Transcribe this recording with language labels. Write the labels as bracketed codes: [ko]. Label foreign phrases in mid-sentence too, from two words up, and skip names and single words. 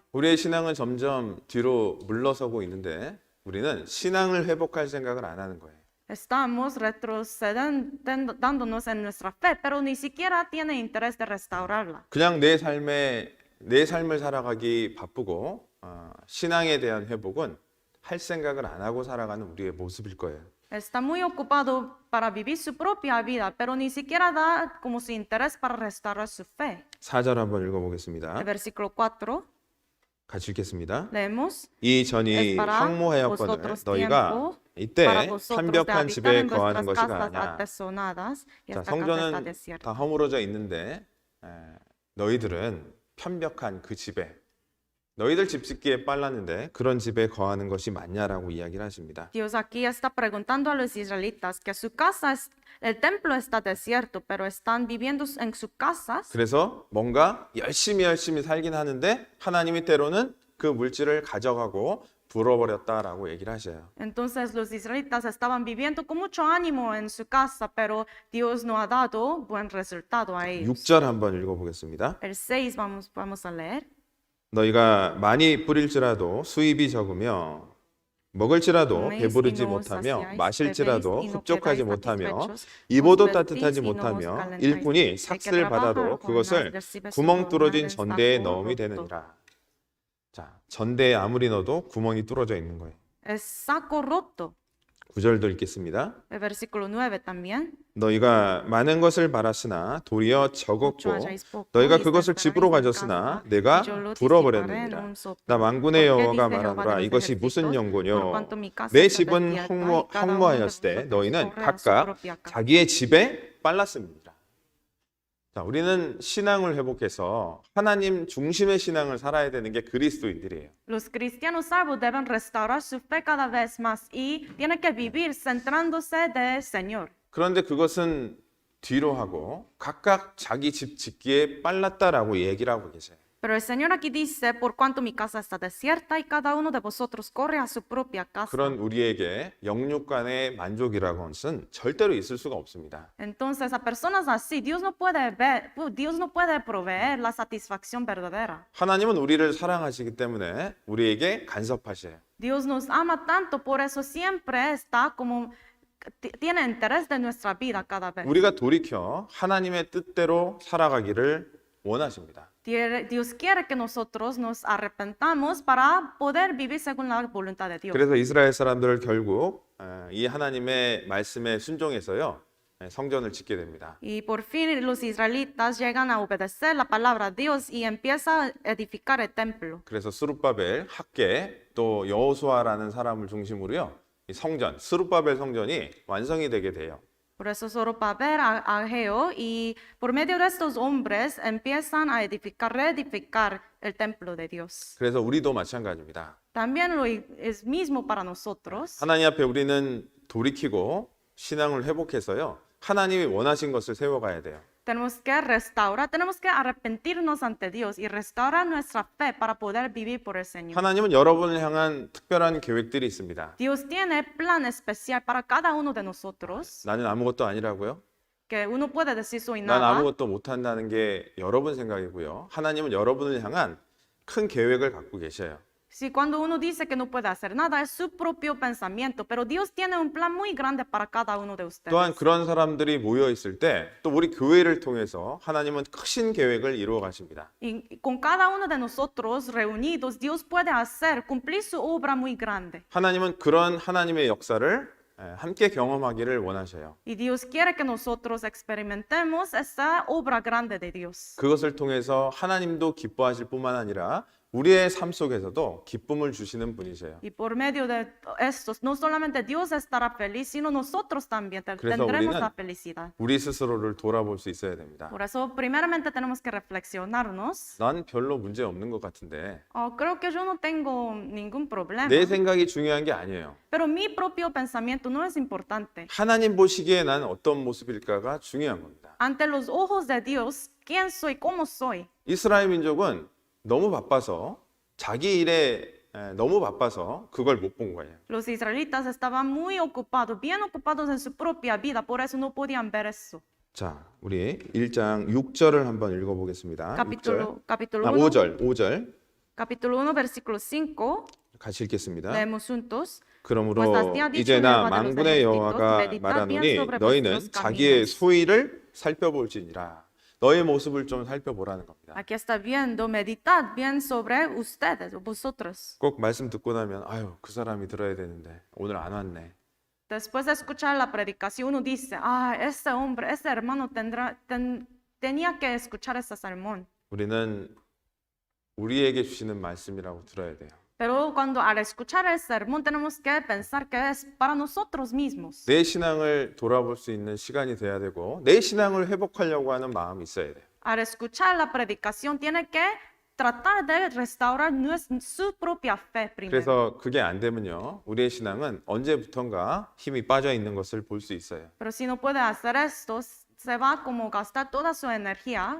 [ko] 우리의 신앙은 점점 뒤로 물러서고 있는데 우리는 신앙을 회복할 생각을 안 하는 거예요. [es] Estamos dándonos en nuestra fe, pero ni siquiera tiene interés de restaurarla. [ko] 그냥 내 삶을 살아가기 바쁘고 신앙에 대한 회복은 할 생각을 안 하고 살아가는 우리의 모습일 거예요. [es] Está muy ocupado para vivir su propia vida, pero ni siquiera da como su interés para restaurar su fe. [ko] 4절 한번 읽어보겠습니다. [es] El versículo 4, [ko] 같이 읽겠습니다. [es] leemos. [ko] 이 전이 [es] Es para [ko] 황무하였거늘 [es] vosotros [ko] 너희가 [es] tiempo [ko] 이때 [es] para vosotros de [ko] 편벽한 [es] habitar [ko] 집에 [es] en [ko] 거하는 [es] vuestras [ko] 것이가 [es] casas [ko] 아니야. [es] atesonadas, y [ko] 자, [es] esta casa está [ko] 성전은 [es] desierta. [ko] 다 허물어져 있는데 너희들은 편벽한 그 집에 너희들 집 짓기에 빨랐는데 그런 집에 거하는 것이 맞냐라고 이야기를 하십니다. [es] Dios aquí está preguntando a los israelitas que su casa el templo está desierto, pero están viviendo en sus casas. [ko] 그래서 뭔가 열심히 살긴 하는데 하나님이 때로는 그 물질을 가져가고 불어버렸다라고 얘기를 하셔요. [es] Entonces los israelitas estaban viviendo con mucho ánimo en su casa, pero Dios no ha dado buen resultado a ellos. [ko] 6절 한번 읽어보겠습니다. [es] El 6 vamos a leer. [ko] 너희가 많이 뿌릴지라도 수입이 적으며 먹을지라도 배부르지 못하며 마실지라도 흡족하지 못하며 입어도 따뜻하지 못하며 일꾼이 삭슬 받아도 그것을 구멍 뚫어진 전대에 넣음이 되느니라. 자, 전대에 아무리 넣어도 구멍이 뚫어져 있는 거예요. [es] Es saco roto. [ko] 9절도 읽겠습니다. [es] El versículo 9 también. [ko] 너희가 많은 것을 바랐으나 도리어 적었고 [es] hayáis poco [ko] 너희가 [es] y [ko] 그것을 [es] esperáis [ko] 집으로 [es] en [ko] 가졌으나 [es] casa, [ko] 내가 [es] y yo lo [ko] 불어버렸느니라. [es] disiparé en un soplo. [ko] 나 만군의 [es] Porque [ko] 여호와가 [es] dice Jehová [ko] 말하노라 [es] de los [ko] 이것이 무슨 [es] ejércitos, por [ko] 연고뇨 [es] cuanto mi casa [ko] 내 [es] está [ko] 집은 [es] desierta, y cada uno de [ko] 황무하였을 때 [es] vosotros [ko] 너희는 [es] corre a su [ko] 각각 [es] propia casa. [ko] 자기의 집에 빨랐습니다. 자, 우리는 신앙을 회복해서 하나님 중심의 신앙을 살아야 되는 게 그리스도인들이에요. [es] Los cristianos salvos deben restaurar su fe cada vez más y tienen que vivir centrándose del Señor. [ko] 그런데 그것은 뒤로 하고 각각 자기 집 짓기에 빨랐다라고 얘기를 하고 계세요. [es] Pero el Señor aquí dice, por cuanto mi casa está desierta y cada uno de vosotros corre a su propia casa. [ko] 그런 우리에게 영육간의 만족이라고 하는 것은 절대로 있을 수가 없습니다. [es] Entonces, a personas así, Dios no puede proveer la satisfacción verdadera. [ko] 하나님은 우리를 사랑하시기 때문에 우리에게 간섭하셔요. [es] Dios nos ama tanto, por eso siempre está como tiene interés de nuestra vida cada vez. [ko] 우리가 돌이켜 하나님의 뜻대로 살아가기를 원하십니다. [es] Dios quiere que nosotros nos arrepentamos para poder vivir según la voluntad de Dios. [ko] 그래서 이스라엘 사람들을 결국 이 하나님의 말씀에 순종해서요 성전을 짓게 됩니다. [es] Y por fin los israelitas llegan a obedecer la palabra de Dios y empieza a edificar el templo. [ko] 그래서 스룹바벨, 학계, 또 여호수아라는 사람을 중심으로요. 이 성전, 스룹바벨 성전이 완성이 되게 돼요. [es] Por eso Zorobabel, Ageo, y por medio de estos hombres empiezan a edificar, reedificar el templo de Dios. [ko] 그래서 우리도 마찬가지입니다. [es] También lo es mismo para nosotros. [ko] 하나님 앞에 우리는 돌이키고 신앙을 회복해서요. 하나님이 원하신 것을 세워가야 돼요. [es] Tenemos que restaurar, tenemos que arrepentirnos ante Dios y restaurar nuestra fe para poder vivir por el Señor. [ko] 하나님은 여러분을 향한 특별한 계획들이 있습니다. [es] Dios tiene plan especial para cada uno de nosotros, [ko] 나는 아무것도 아니라고요? [es] que uno puede decir soy [ko] 난 [es] nada. [ko] 아무것도 못한다는 게 여러분 생각이고요. 하나님은 여러분을 향한 큰 계획을 갖고 계셔요. [es] Si cuando uno dice que no puede hacer nada es su propio pensamiento, pero Dios tiene un plan muy grande para cada uno de [ko] 또한 [es] ustedes. [ko] 그런 사람들이 모여 있을 때 또 우리 교회를 통해서 하나님은 크신 계획을 이루어 가십니다. [es] Y con cada uno de nosotros reunidos, Dios puede hacer, cumplir su obra muy grande. [ko] 하나님은 그런 하나님의 역사를 함께 경험하기를 원하셔요. [es] Y Dios quiere que nosotros experimentemos esa obra grande de Dios. [ko] 그것을 통해서 하나님도 기뻐하실 뿐만 아니라 우리의 삶 속에서도 기쁨을 주시는 분이세요. [es] Y por medio de estos, no solamente Dios estará feliz, sino nosotros también [ko] 그래서 [es] tendremos [ko] 우리는 [es] la felicidad. [ko] 우리 스스로를 돌아볼 수 있어야 됩니다. [es] Por eso, primeramente tenemos que reflexionarnos. [ko] 난 별로 문제 없는 것 같은데 [es] Oh, creo que yo no tengo ningún problema. [ko] 내 생각이 중요한 게 아니에요. [es] Pero mi propio pensamiento no es importante. [ko] 하나님 보시기에 난 어떤 모습일까가 중요한 겁니다. [es] Ante los ojos de Dios, ¿quién soy? ¿Cómo soy? [ko] 이스라엘 민족은 너무 바빠서 자기 일에 너무 바빠서 그걸 못 본 거예요. [es] Los israelitas estaban muy ocupados, bien ocupados en su propia vida, por eso no podían ver eso. [ko] 자, 우리 1장 6절을 한번 읽어보겠습니다. 6절. [es] Capítulo 1, [ko] 5절. [es] capítulo 1, versículo 5, [ko] 같이 읽겠습니다. [es] leemos juntos. [ko] 그러므로 [es] Pues así ha dicho [ko] 이제 나 [es] Jehová de los [ko] 망군의 [es] ejércitos, [ko] 여호와가 [es] meditad [ko] 말하노니 [es] bien sobre [ko] 너희는 [es] vuestros [ko] 자기의 [es] caminos. [ko] 소위를 살펴볼지니라. 너의 모습을 좀 살펴보라는 겁니다. [es] Aquí está viendo, meditad bien sobre ustedes, vosotros. [ko] 꼭 말씀 듣고 나면 아유 그 사람이 들어야 되는데 오늘 안 왔네. [es] Después de escuchar la predicación, uno dice, ah, ese hombre, ese hermano tenía que escuchar ese sermón. [ko] 우리는 우리에게 주시는 말씀이라고 들어야 돼요. [es] Pero cuando al escuchar el sermón tenemos que pensar que es para nosotros mismos. [ko] 내 신앙을 돌아볼 수 있는 시간이 돼야 되고 내 신앙을 회복하려고 하는 마음이 있어야 돼요. [es] Al escuchar la predicación tiene que tratar de restaurar su propia fe primero. [ko] 그래서 그게 안 되면요. 우리의 신앙은 언제부턴가 힘이 빠져 있는 것을 볼 수 있어요. [es] Pero si no puede hacer esto, se va como gastar toda su energía.